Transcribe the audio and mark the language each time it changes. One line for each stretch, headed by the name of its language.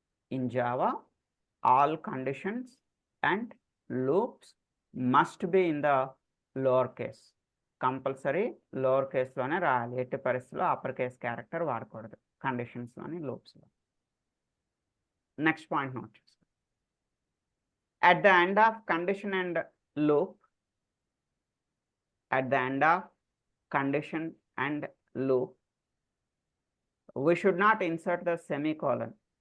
English: In Java all conditions and loops must be in the lower case.
Telugu: Compulsory lower కేస్లోనే రాయాలి. ఎట్టి పరిస్థితుల్లో upper case character వాడకూడదు కండిషన్స్లోని లూప్స్లో. Next point note చేసుకోండి.
English: At the end of condition and loop, at the end of condition and loop, we should not insert the semicolon.